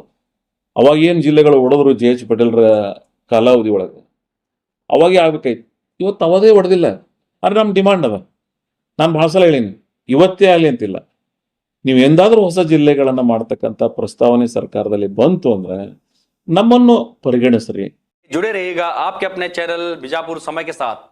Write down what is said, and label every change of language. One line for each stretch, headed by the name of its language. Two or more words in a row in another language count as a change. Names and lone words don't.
Kannada: ಅವಾಗ ಏನು ಜಿಲ್ಲೆಗಳು ಹೊಡೆದ್ರು JH ಪಟೇಲ್ರ ಕಾಲಾವಧಿ ಒಳಗೆ ಅವಾಗೇ ಆಗ್ಬೇಕಾಯ್ತು. ಇವತ್ತು ಅವದೇ ಹೊಡೆದಿಲ್ಲ. ಆದ್ರೆ ನಮ್ಮ ಡಿಮಾಂಡ್ ಅದ. ನಾನು ಬಹಳ ಸಲ ಹೇಳೀನಿ, ಇವತ್ತೇ ಆಗಲಿ ಅಂತಿಲ್ಲ. ನೀವು ಎಂದಾದ್ರೂ ಹೊಸ ಜಿಲ್ಲೆಗಳನ್ನ ಮಾಡ್ತಕ್ಕಂಥ ಪ್ರಸ್ತಾವನೆ ಸರ್ಕಾರದಲ್ಲಿ ಬಂತು ಅಂದ್ರೆ ನಮ್ಮನ್ನು ಪರಿಗಣಿಸ್ರಿ.
Hindi: जुड़े रहिएगा आपके अपने चैनल बीजापुर समय के साथ।